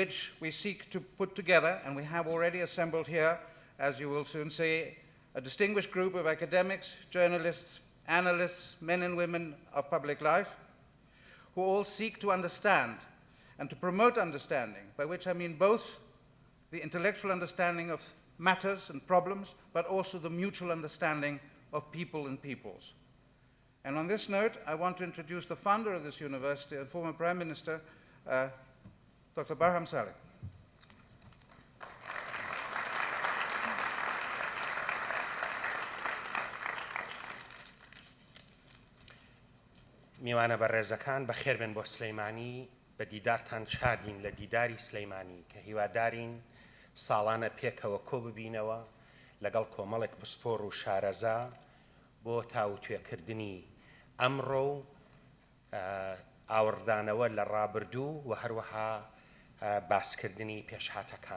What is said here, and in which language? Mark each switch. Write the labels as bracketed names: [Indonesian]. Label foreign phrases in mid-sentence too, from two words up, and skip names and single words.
[English] which we seek to put together, and we have already assembled here, as you will soon see, a distinguished group of academics, journalists, analysts, men and women of public life, who all seek to understand and to promote understanding, by which I mean both the intellectual understanding of matters and problems, but also the mutual understanding of people and peoples. And on this note, I want to introduce the founder of this university and former Prime Minister, Dr. Barham Saleh. [Central Kurdish] میوانە بەڕێزەکان بەخێر بن بۆ سلێمانی بە دیدارتان شادین لە دیداری سلێمانی کە هیوادارین ساڵانە پێکەوە کۆ ببینەوە لەگەڵ کۆمەڵێک پسپۆڕ و شارەزا بۆ تاوتوێکردنی ئەمڕۆ و ئاوردانەوە لە ڕابردوو و هەروەها باسکردنی پێشهاتەکان.